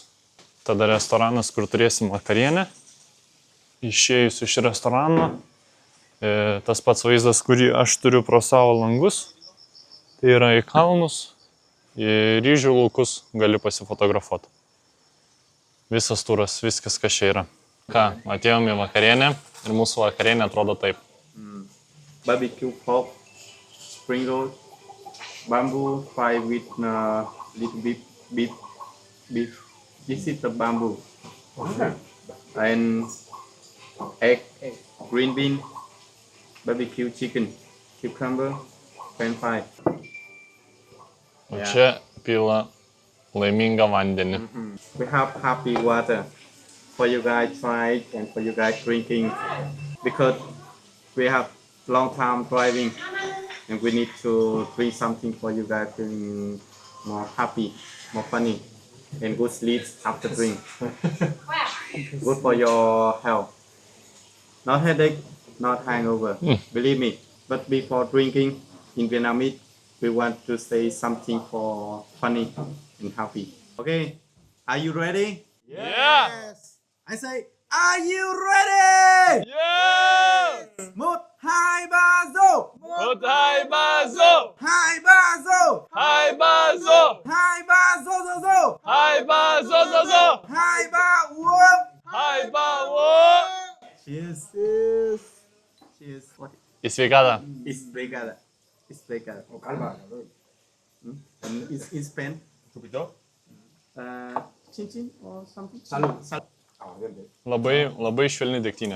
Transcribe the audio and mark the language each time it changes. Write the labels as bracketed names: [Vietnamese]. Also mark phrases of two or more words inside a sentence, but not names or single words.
[Lithuanian] Tada restoranas, kur turėsim vakarienę. Išėjus iš restorano, tas pats vaizdas, kurį aš turiu pro savo langus, tai yra į kalnus, į ryžių laukus gali pasifotografuoti. Visas turas, viskas, kas čia yra. Ką, atėjom į vakarienę ir mūsų vakarienė atrodo taip. [English] Barbecue pork, spring roll, bamboo fried with little bit beef. This is the bamboo. And egg, green bean, barbecue chicken, cucumber, french fry. [Lithuanian] O čia pila laimingą vandenį. [English] We have happy water for you guys try and for you guys drinking because we have long time driving and we need to drink something for you guys being more happy, more funny and good sleep after drink. Good for your health. Not headache, not hangover. Believe me. But before drinking in Vietnamese, we want to say something for funny and happy. Okay, are you ready? Yeah! Yes. I say, are you ready? Yeah! 1, 2, 3, go! [Vietnamese] Một, hai, ba, zo! [English] 2, 3, go! [Vietnamese] 2, 3, zo! [English] 2, 3, go, go, go! [Vietnamese] 2, 3, zo, zo, zo! [English] 2, 3, whoop! [Vietnamese] 2, 3, wo! [English] Cheers. Cheers. Cheers. What? [Lithuanian] Į sveikatą. [English] It's pregada. It's pregada. And it's in Spain. Chin chin or something? Salud. [Lithuanian] Labai švelni degtinė.